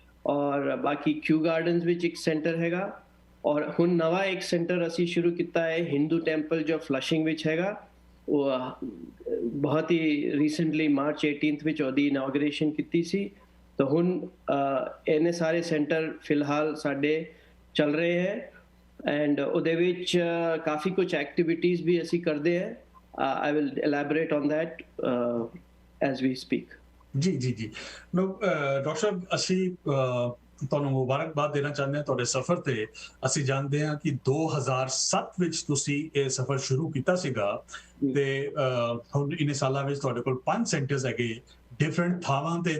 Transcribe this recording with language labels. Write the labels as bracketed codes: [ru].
[pa] ਔਰ ਬਾਕੀ ਕਿਊ ਗਾਰਡਨਸ ਵਿੱਚ ਇੱਕ ਸੈਂਟਰ ਹੈਗਾ ਔਰ ਹੁਣ ਨਵਾਂ ਇੱਕ ਸੈਂਟਰ ਅਸੀਂ ਸ਼ੁਰੂ ਕੀਤਾ ਹੈ ਹਿੰਦੂ ਟੈਂਪਲ ਜੋ ਫਲਸ਼ਿੰਗ ਵਿੱਚ ਹੈਗਾ। ਉਹ ਬਹੁਤ ਹੀ ਰੀਸੈਂਟਲੀ ਮਾਰਚ 18 ਵਿੱਚ ਉਹਦੀ ਇਨੋਗ੍ਰੇਸ਼ਨ ਕੀਤੀ ਸੀ। ਤਾਂ ਹੁਣ ਇਹਨੇ ਸਾਰੇ ਸੈਂਟਰ ਫਿਲਹਾਲ ਸਾਡੇ ਚੱਲ ਰਹੇ ਹੈ ਐਂਡ ਉਹਦੇ ਵਿੱਚ ਕਾਫੀ ਕੁਝ ਐਕਟੀਵਿਟੀਜ਼ ਵੀ ਅਸੀਂ ਕਰਦੇ ਹੈ। [en] I will elaborate on that as we speak. [pa] ਜੀ ਜੀ ਜੀ। ਡਾਕਟਰ ਸਾਹਿਬ, ਅਸੀਂ ਤੁਹਾਨੂੰ ਮੁਬਾਰਕਬਾਦ ਦੇਣਾ ਚਾਹੁੰਦੇ ਹਾਂ ਤੁਹਾਡੇ ਸਫ਼ਰ ਤੇ। ਅਸੀਂ ਜਾਣਦੇ ਹਾਂ ਕਿ 2007 ਵਿੱਚ ਤੁਸੀਂ ਇਹ ਸਫ਼ਰ ਸ਼ੁਰੂ ਕੀਤਾ ਸੀਗਾ ਤੇ ਹੁਣ ਇਨੇ ਸਾਲਾਂ ਵਿੱਚ ਤੁਹਾਡੇ ਕੋਲ 5 ਸੈਂਟਰਸ ਹੈਗੇ ਡਿਫਰੈਂਟ ਥਾਵਾਂ ਤੇ।